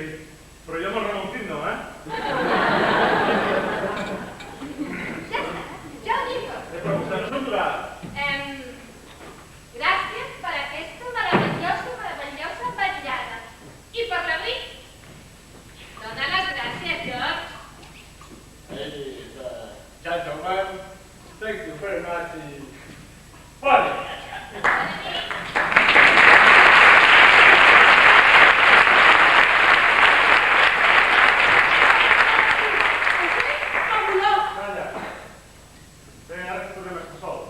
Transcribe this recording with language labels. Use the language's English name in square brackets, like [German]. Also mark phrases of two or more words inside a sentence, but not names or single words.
[Catalan] Però jo me'l remontit no, eh? Ja està, ja ho dic tot. Però vostè no s'ho durà. Gràcies per aquesta meravellosa vetllada. I per l'abric, dona les gràcies, George. [English] Hey, gentlemen, thank you very much. [Catalan] Bona nit. Bona nit. Calla. Bé, ara que tornem a estar sols.